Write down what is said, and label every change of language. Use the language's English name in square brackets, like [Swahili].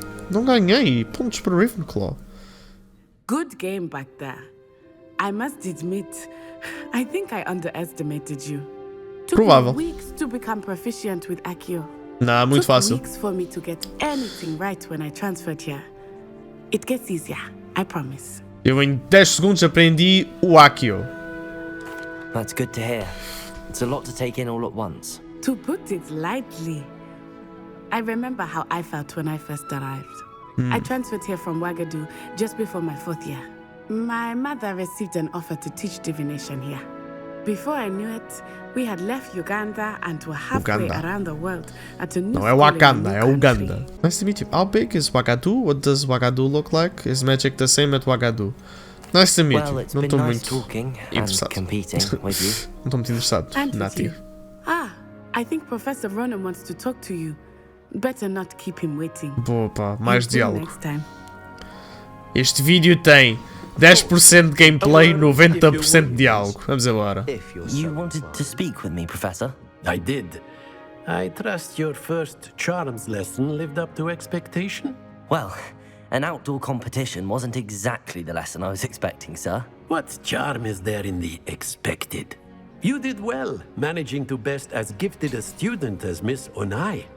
[Portuguese] Não ganhei. Pontos para o Ravenclaw. [English] Good game back there. I must admit, I think I underestimated you. Took [Portuguese] Provável. [English] me weeks to become proficient with Accio. [Portuguese] Não, muito fácil. [English] Weeks for me to get anything right when I transferred here. It gets easier, I promise. [Portuguese] Eu em 10 segundos aprendi o Accio. [English] That's good to hear. It's a lot to take in all at once. To put it lightly, I remember how I felt when I first arrived. I transferred here from Ouagadougou just before my 4th year. My mother received an offer to teach divination here. Before I knew it, we had left Uganda and were halfway around the world at a new [Portuguese] Não é Wakanda, é Uganda. [English] Nice to meet you. How big is Ouagadougou? What does Ouagadougou look like? Is magic the same at Ouagadougou? Nice to meet you. [Portuguese] Não estou muito interessado. Não estou muito interessado. Nati. [English] I think Professor Ronan wants to talk to you. Better not keep him waiting. [Portuguese] Boa, pá, mais diálogo. Este vídeo tem 10% de gameplay, 90% de diálogo. Vamos embora. [English] You wanted to speak with me, Professor? I did. I trust your first charms lesson lived up to expectation? Well, an outdoor competition wasn't exactly the lesson I was expecting, sir. What charm is there in the expected? You did well, managing to best as gifted a student as Miss Onai.